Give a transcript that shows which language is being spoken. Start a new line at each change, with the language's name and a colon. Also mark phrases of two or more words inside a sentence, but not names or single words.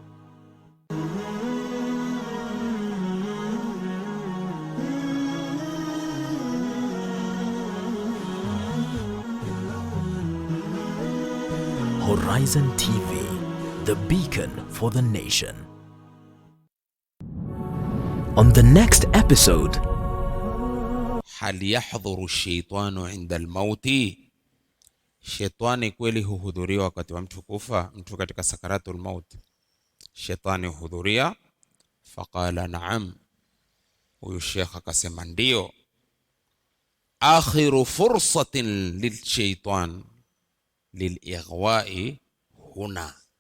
English: Horizon TV, the beacon for the nation. On the next episode,
Arabic: هل يحضر الشيطان عند الموت؟
Swahili: Shetani kweli huhudhuria wakati wa mtu kufa, mtu katika
Arabic: سكرات الموت.
Swahili: Shetani huhudhuria?
Arabic: فقال نعم.
Swahili: Huyu Sheikh akasema ndio.
Arabic: آخر فرصة للشيطان للإغواء هنا.